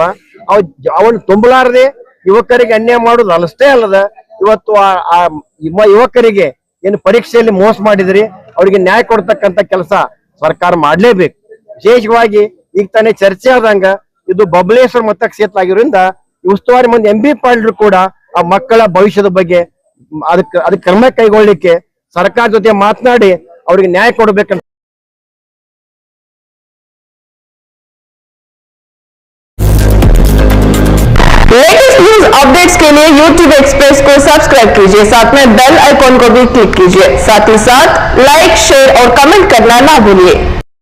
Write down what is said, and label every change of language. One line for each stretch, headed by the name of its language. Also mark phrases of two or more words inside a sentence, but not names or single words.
Kannada: ಅವನ್ ತುಂಬಲಾರದೆ ಯುವಕರಿಗೆ ಅನ್ಯಾಯ ಮಾಡೋದು ಅಷ್ಟೇ ಅಲ್ಲದ ಇವತ್ತು ಆ ಯುವಕರಿಗೆ ಏನು ಪರೀಕ್ಷೆಯಲ್ಲಿ ಮೋಸ ಮಾಡಿದ್ರಿ ಅವ್ರಿಗೆ ನ್ಯಾಯ ಕೊಡ್ತಕ್ಕಂತ ಕೆಲಸ ಸರ್ಕಾರ ಮಾಡ್ಲೇಬೇಕು. ವಿಶೇಷವಾಗಿ ಈಗ ತಾನೇ ಚರ್ಚೆ ಆದಂಗ ಇದು ಬಬಲೇಶ್ವರ ಮತಕ್ಷೇತ್ರ ಆಗಿರೋದ್ರಿಂದ ಉಸ್ತುವಾರಿ ಮಂದಿ MB ಪಾಟೀಲ್ ಕೂಡ ಆ ಮಕ್ಕಳ ಭವಿಷ್ಯದ ಬಗ್ಗೆ ಅದಕ್ಕೆ ಕ್ರಮ ಕೈಗೊಳ್ಳಿಕ್ಕೆ ಸರ್ಕಾರ ಜೊತೆ ಮಾತನಾಡಿ ಅವ್ರಿಗೆ ನ್ಯಾಯ ಕೊಡ್ಬೇಕಂತ.
English: latest news updates
Hindi: के लिए YouTube एक्सप्रेस को सब्सक्राइब कीजिए, साथ में
English: bell icon
Hindi: को भी क्लिक कीजिए। साथ ही साथ
English: like, share
Hindi: और कमेंट करना ना भूलिए।